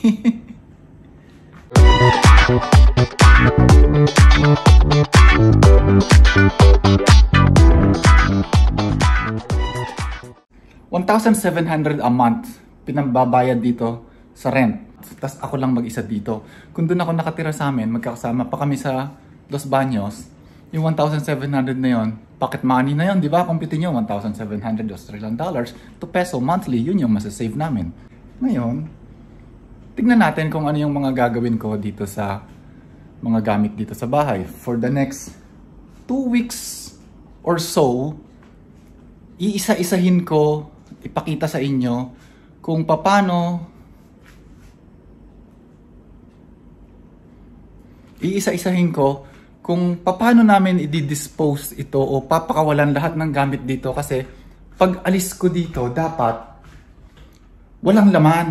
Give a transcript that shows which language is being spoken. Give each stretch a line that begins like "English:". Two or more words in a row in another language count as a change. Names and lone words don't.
Filipino: $1,700
English: a month
Filipino: pinambabayad dito sa rent. Tapos ako lang mag-isa dito. Kung doon ako nakatira sa amin, magkakasama pa kami sa Los Baños, yung 1,700 na yon,
English: pocket money
Filipino: na yon, di ba? Kumpitin nyo, 1,700
English: Australian dollars to peso monthly,
Filipino: yun yung masasave namin. Ngayon, tignan natin kung ano yung mga gagawin ko dito sa mga gamit dito sa bahay.
English: For the next 2 weeks or so,
Filipino: iisa-isahin ko, ipakita sa inyo kung paano iisa-isahin ko kung paano namin i-dispose ito o papakawalan lahat ng gamit dito, kasi pag alis ko dito dapat walang laman.